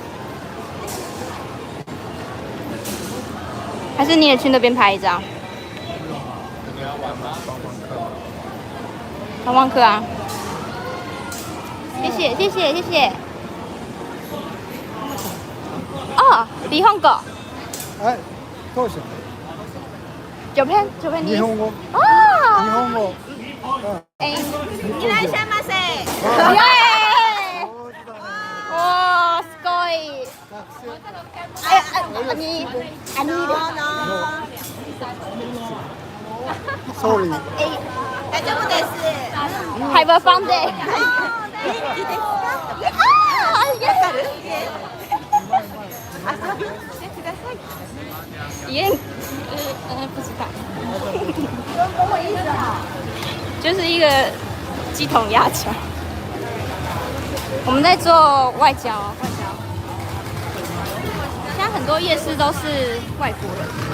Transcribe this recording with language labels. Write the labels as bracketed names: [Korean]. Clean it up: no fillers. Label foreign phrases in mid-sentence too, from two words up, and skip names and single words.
[Chinese] 还是你也去那边拍一张？你要玩吗？观光客啊！谢谢。哦， [Japanese] 日本語。はい、どうしよ九片う。に。日本語。 [Chinese] 哦。 [Japanese] 日本語。 [Chinese] 哎，你来一下嘛噻。耶！哇，すごい。哎，你。 Sorry。哎， [Japanese] 大丈夫です。 [English] Have a fun day。 [Japanese] 元気ですか？ [Chinese] 啊， [Japanese] わかる？遊びに来てください。 [Chinese] 也，不知道。就是一个鸡同鸭讲。我们在做外交。现在很多夜市都是外国人。